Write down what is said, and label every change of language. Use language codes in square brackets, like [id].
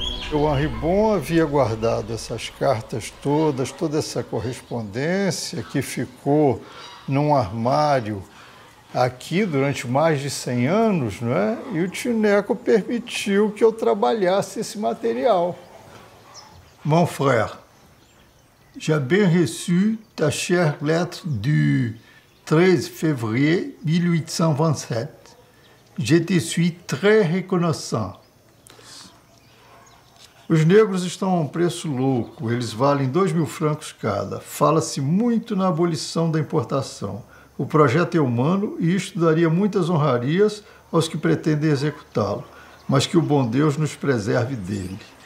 [pt] O Henri Bon havia guardado essas cartas todas, toda essa correspondência que ficou num armário aqui durante mais de 100 anos, não é? E o tio Neco permitiu que eu trabalhasse esse material. [fr] Mon frère, j'ai bien reçu ta chère lettre du 13 février 1827. Je te suis très reconnaissant. [pt] Os negros estão a um preço louco, eles valem 2.000 francos cada. Fala-se muito na abolição da importação. O projeto é humano e isto daria muitas honrarias aos que pretendem executá-lo, mas que o bom Deus nos preserve dele.